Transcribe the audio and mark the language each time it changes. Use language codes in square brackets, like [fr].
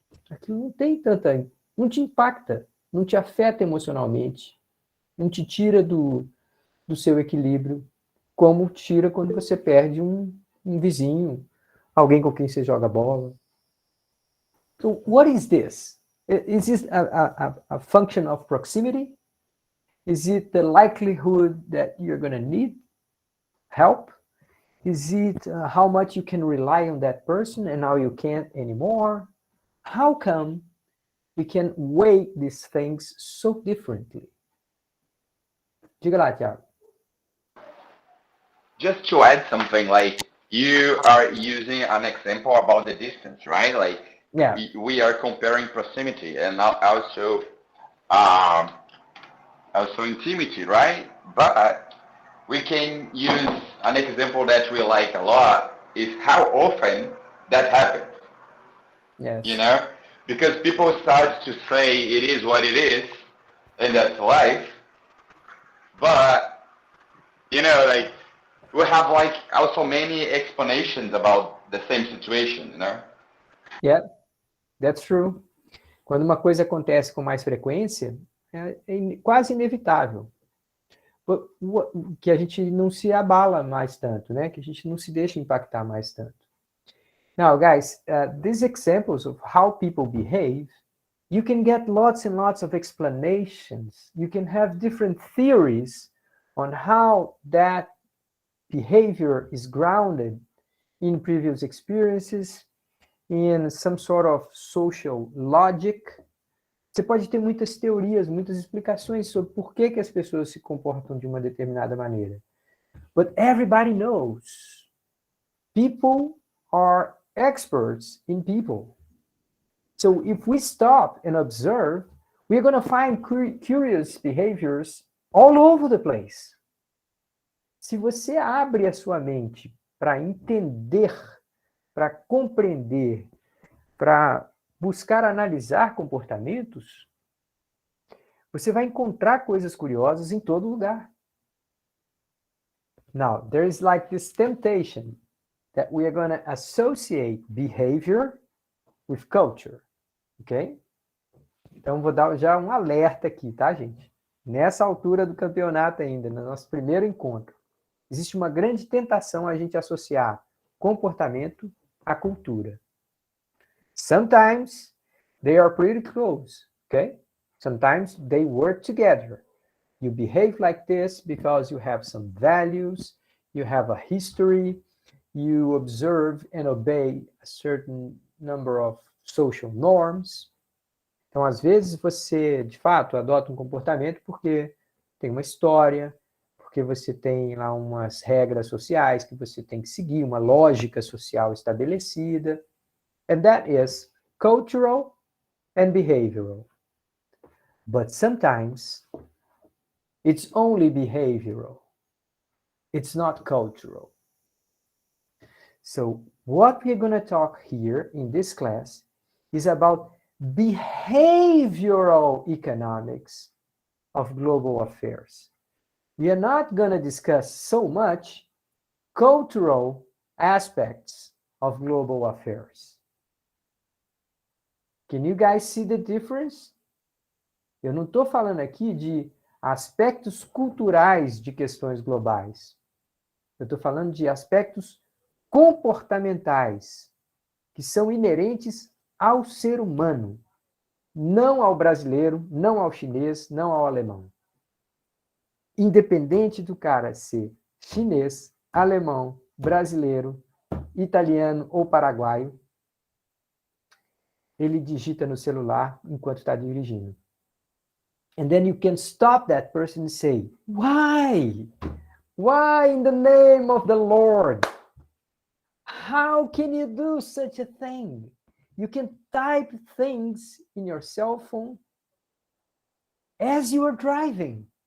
[pt] Aquilo não tem tanta... não te impacta, não te afeta emocionalmente, não te tira do seu equilíbrio, como tira quando você perde um vizinho, alguém com quem você joga bola. [en] So, what is this? Is this a function of proximity? Is it the likelihood that you're going to need help? Is it how much you can rely on that person and now you can't anymore? How come we can weigh these things so differently? [pt] Diga lá, Thiago. [en] Just to add something, like you are using an example about the distance, right? Like Yeah. we are comparing proximity and also intimacy, right? But we can use an example that we like a lot is how often that happens. Yes. You know, because people start to say it is what it is, and that's life. But you know, like we have like also many explanations about the same situation. You know. Yeah, that's true. [pt] Quando uma coisa acontece com mais frequência, é quase inevitável que a gente não se abala mais tanto, né? Que a gente não se deixa impactar mais tanto. [en] Now, guys, these examples of how people behave, you can get lots and lots of explanations. You can have different theories on how that behavior is grounded in previous experiences, in some sort of social logic. [pt] Você pode ter muitas teorias, muitas explicações sobre por que as pessoas se comportam de uma determinada maneira. [en] But everybody knows. People are experts in people. So if we stop and observe, we're going to find curious behaviors all over the place. [pt] Se você abre a sua mente para entender, para compreender, para buscar analisar comportamentos, você vai encontrar coisas curiosas em todo lugar. [en] Now, there is like this temptation that we are going to associate behavior with culture, ok? [pt] Então, vou dar já um alerta aqui, tá, gente? Nessa altura do campeonato ainda, no nosso primeiro encontro, existe uma grande tentação a gente associar comportamento à cultura. [en] Sometimes they are pretty close, okay? Sometimes they work together. You behave like this because you have some values, you have a history, you observe and obey a certain number of social norms. [pt] Então, às vezes, você, de fato, adota um comportamento porque tem uma história, porque você tem lá umas regras sociais que você tem que seguir, uma lógica social estabelecida. [en] And that is cultural and behavioral. But sometimes it's only behavioral. It's not cultural. So what we're going to talk here in this class is about behavioral economics of global affairs. We are not going to discuss so much cultural aspects of global affairs. Can you guys see the difference? [pt] Eu não estou falando aqui de aspectos culturais de questões globais. Eu estou falando de aspectos comportamentais que são inerentes ao ser humano, não ao brasileiro, não ao chinês, não ao alemão. Independente do cara ser chinês, alemão, brasileiro, italiano ou paraguaio, ele digita no celular enquanto está dirigindo. [en] And then you can stop that person and say, why? Why in the name of the Lord? How can you do such a thing? You can type things in your cell phone as you are driving.